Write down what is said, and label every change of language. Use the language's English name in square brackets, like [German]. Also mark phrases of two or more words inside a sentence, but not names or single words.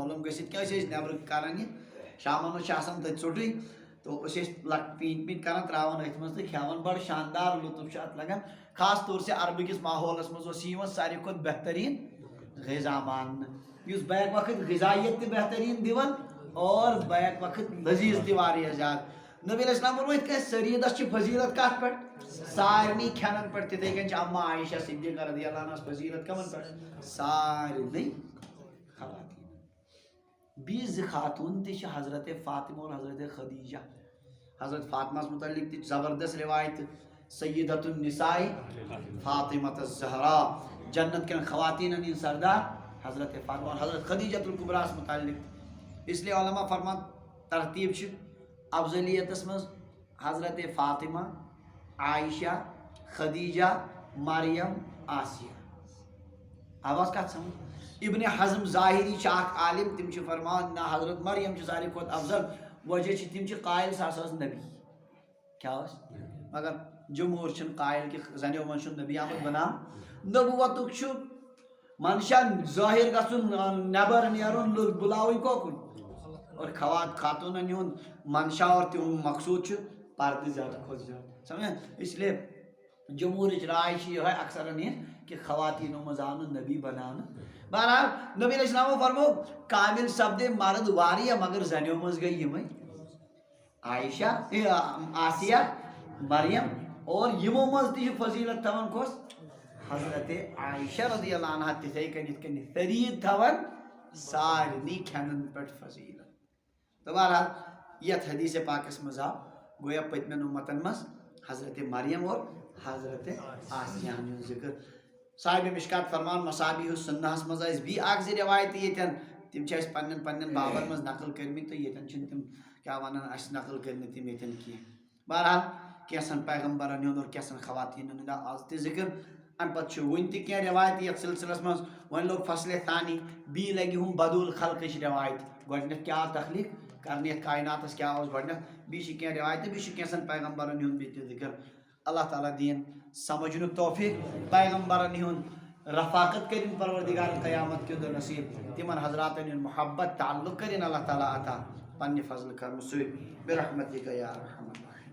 [Kashmiri] معلوٗم گٔژھِتھ کینٛہہ أسۍ ٲسۍ نٮ۪برٕ کران یہِ شامن اوس چھِ آسان تٔتھۍ ژوٚٹٕے تہٕ أسۍ ٲسۍ پیٖنتۍ پیٖنتۍ کران تراوان أتھۍ منٛز تہٕ کھٮ۪وان بڑٕ شاندار لطف چھُ اتھ لگان [Urdu] خاص طور سے [Kashmiri] عربہٕ کِس ماحولس منٛز اوس یہِ یِوان ساروی کھۄتہٕ بہتریٖن غذا ماننہٕ یُس بیک وقت غذایت تہِ بہتریٖن دِوان اور بیک وقت لذیذ تہِ واریاہ زیادٕ نبی علیہ السلام ووٚن یِتھ کٔنۍ ثریٖدس چھِ فضیلت کتھ پٮ۪ٹھ سارنٕے کھٮ۪نن پٮ۪ٹھ تِتھٕے کٔنۍ چھِ اما عائشہ صدیقہ رضی اللہ عنہس فضیلت کمن پٮ۪ٹھ سارنٕے خواتیٖنن بیٚیہِ زٕ خاتوٗن تہِ چھِ حضرت فاطمہ اور حضرت خدیجہ حضرت فاطمہس متعلق تہِ زبردست روایتہٕ سیدۃ النساء فاطمۃ الزہرا جنت کٮ۪ن خواتیٖنن ہِنٛدۍ سردار حضرت فاطمہ اور حضرت خدیجۃ الکبریٰ ہس متعلق [Urdu] اس لیے [Kashmiri] علماء فرمان ترتیب چھِ افضلیتس منٛز حضرت فاطمہ عائشہ خدیجہ مریم آسیہ آواز کتھ سمجھ ابن حزم ظاہری چھِ اکھ عالم تِم چھِ فرمان نہ حضرت مریم چھِ ساروی کھۄتہٕ افضل وجہ چھِ تِم چھِ قایل سۄ ہسا ٲس نبی کیٛاہ ٲس مگر جمہوٗر چھِنہٕ قایل کہِ زنیو منٛز چھُنہٕ نبی آمُت بناونہٕ نبوتُک چھُ منشا ظٲہر گژھُن نٮ۪بر نیرُن لُکھ بُلاوٕنۍ کوکُن اور خاتوٗنن ہُنٛد منشا اور تِہُنٛد مقصوٗد چھُ پردٕ زیادٕ کھۄتہٕ زیادٕ سمجھا [Urdu] اس لیے [Kashmiri] جمہوٗرٕچ راے چھِ یِہوے اکثرن یہِ کہِ خواتیٖنو منٛز آو نہٕ نبی بناونہٕ بہرحال نبی علیہ السلامو فرموو کامل سپدے مرد واریاہ مگر زنیو منٛز گٔے یِمے عائشہ آسیہ مریم اور یِمو منٛز تہِ چھِ فضیلت تھاوان کۄس حضرت عائشہ رضی اللہ عنہا تِتھٕے کٔنۍ یِتھ کٔنۍ ثریٖد تھاوان سارنٕے کھٮ۪نن پٮ۪ٹھ فضیلت تہٕ بہرحال یتھ حدیث پاکس منٛز آو گویا پٔتمٮ۪ن اُمتن منٛز حضرت مریم اور حضرت آسیہ ہُنٛد ذکر صاحب مشکات فرمان مصابیح السنہس منٛز ٲسۍ بیٚیہِ اکھ زٕ روایتہٕ ییٚتٮ۪ن تِم چھِ اَسہِ پننٮ۪ن پننٮ۪ن بابن منٛز نقل کٔرمٕتۍ تہٕ ییٚتٮ۪ن چھِنہٕ تِم کیٛاہ ونان اَسہِ نقل کٔرۍ نہٕ تِم ییٚتٮ۪ن کینٛہہ بہرحال کینٛژھن پیغمبرن ہُنٛد اور کینٛژھن خواتیٖنن ہُنٛد آز تہِ ذکر امہِ پتہٕ چھُ وُنہِ تہِ کینٛہہ روایتہٕ یتھ سلسلس منٛز وۄنۍ لوٚگ فصلہِ ثانی بیٚیہِ لگہِ ہُم بدوٗل خلقٕچ روایت گۄڈٕنیتھ کیٛاہ آو تخلیٖق کرنہٕ یتھ کایناتس کیٛاہ اوس گۄڈٕنیتھ بیٚیہِ چھِ کینٛہہ روایتہٕ بیٚیہِ چھُ کینٛژھن پیغمبرن ہُنٛد بیٚیہِ تہِ ذکر اللہ تعالیٰ دِیِن سمجھنُک توفیٖق پیغمبرن ہُنٛد رفاقت کٔرِنۍ پروردگار قیامت کہِ دۄہ نصیٖب تِمن حضراتن ہُنٛد محبت تعلق کٔرِنۍ اللہ تعالیٰ عطا پننہِ فضلہٕ کرمہٕ سۭتۍ [Arabic] برحمتک یا ارحم الراحمین